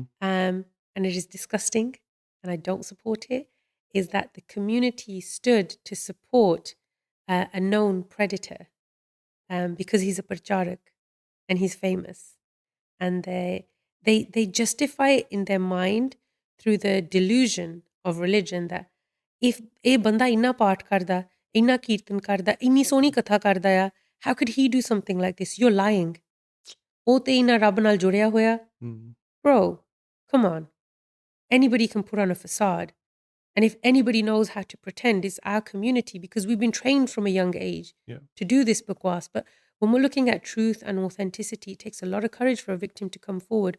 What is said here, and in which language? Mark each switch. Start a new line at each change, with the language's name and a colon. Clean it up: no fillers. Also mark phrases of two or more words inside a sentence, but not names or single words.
English: and it is disgusting, and I don't support it, is that the community stood to support a known predator because he's a pracharak and he's famous, and they justify it in their mind through the delusion of religion that if a
Punjabi: ਬੰਦਾ ਇੰਨਾ ਪਾਠ ਕਰਦਾ, ਇੰਨਾ ਕੀਰਤਨ ਕਰਦਾ, ਇੰਨੀ ਸੋਹਣੀ ਕਥਾ ਕਰਦਾ ਆ,
English: how could he do something like this? You're lying.
Punjabi: ਓ ਤੇ ਇੰਨਾ ਰੱਬ ਨਾਲ ਜੁੜਿਆ ਹੋਇਆ. mm,
English: Bro, come on. Anybody can put on a facade. And if anybody knows how to pretend, it's our community because we've been trained from a young age yeah. to do this bakwas. But when we're looking at truth and authenticity, it takes a lot of courage for a victim to come forward.